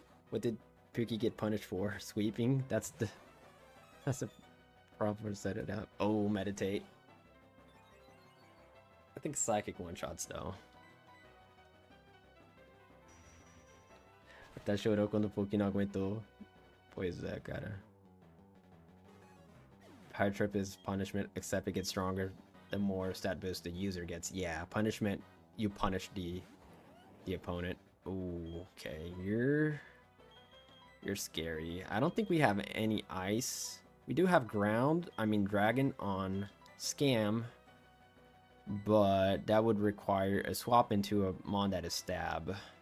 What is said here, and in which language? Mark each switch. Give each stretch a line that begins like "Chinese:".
English: What did Pookie get punished for? Sweeping? That's the proper set it up. Oh, meditate. I think psychic one-shots though.
Portuguese: Até chorou quando o Pookie não aguentou. Pois é, cara.
English: High trip is punishment, except it gets stronger the more stat boost the user gets. Yeah, punishment, you punish the opponent. Ooh, okay, you're scary. I don't think we have any ice. We do have dragon on Scam, but that would require a swap into a mon that is stab.